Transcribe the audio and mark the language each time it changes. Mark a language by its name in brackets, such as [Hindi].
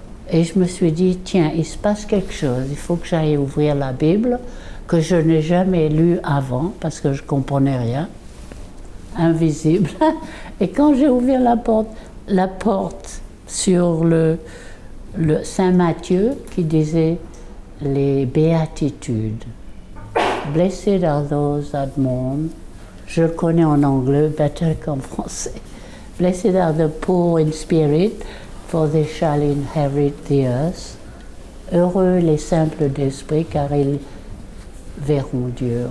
[French] Et je me suis dit, tiens, il se passe quelque chose, il faut que j'aille ouvrir la Bible, que je n'ai jamais lue avant, parce que je ne comprenais rien, invisible. Et quand j'ai ouvert la porte sur le Saint Matthieu, qui disait les béatitudes. [English] Blessed are those that mourn. [French] Je le connais en anglais, better qu'en français. [English] Blessed are the poor in spirit, for they shall inherit the earth. [French] Heureux les simples d'esprit, car ils verront Dieu.